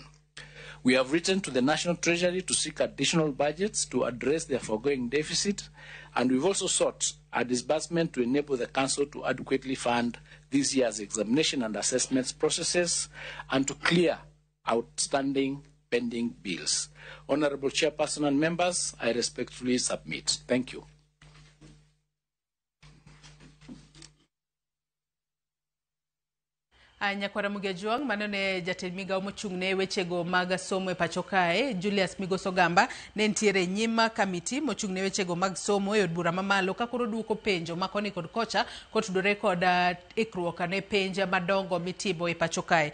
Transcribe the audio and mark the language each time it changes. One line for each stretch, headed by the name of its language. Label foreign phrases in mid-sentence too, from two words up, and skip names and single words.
English: We have written to the National Treasury to seek additional budgets to address their foregoing deficit, and we've also sought a disbursement to enable the Council to adequately fund this year's examination and assessments processes and to clear outstanding pending bills. Honorable Chairperson and members, I respectfully submit. Thank you.
Luo (Kenya and Tanzania): Nyakwara Mugejuang, manone jatend migao mochung'ne wechego mag somo e pacho kae, Julius Migos Ogamba, ne ntiere nyima kamiti mochung'ne wechego mag somo e od bura mamalo ka koro duoko penjo makoni kod kocha kotudore kod ikruok ne penjo madongo mitimo e pacho kae.